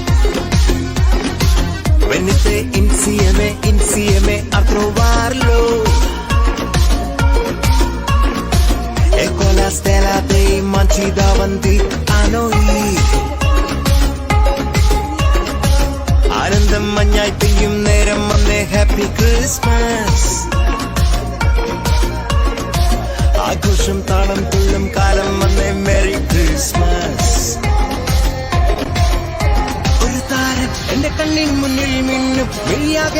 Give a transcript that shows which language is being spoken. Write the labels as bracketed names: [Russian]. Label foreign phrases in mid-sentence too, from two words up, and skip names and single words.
[Italian] Venite insieme a trovarlo e con la stella dei mangi davanti a noi [Malayalam] ആനന്ദം മഞ്ഞായി പെയ്യും നേരം വന്നേ [English] Happy Christmas [Malayalam] ആഘോഷം താളം തുള്ളും കാലം വന്നേ [English] Merry Christmas [Malayalam] ഒരു താരം എന്റെ കണ്ണിൻ മുന്നിൽ മിന്നും വെള്ളിയാകെ